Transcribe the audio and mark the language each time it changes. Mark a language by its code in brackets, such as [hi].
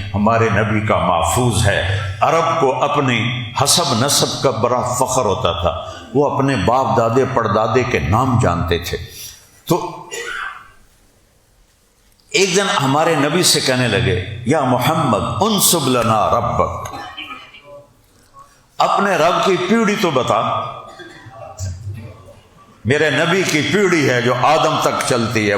[ur] ہمارے نبی کا محفوظ ہے. عرب کو اپنی حسب نسب کا بڑا فخر ہوتا تھا. وہ اپنے باپ دادے پردادے کے نام جانتے تھے. تو ایک دن ہمارے نبی سے کہنے لگے، [ar] یا محمد انسب لنا ربک، [ur] اپنے رب کی پیڑھی تو بتا. میرے نبی کی پیڑھی ہے جو آدم تک چلتی ہے.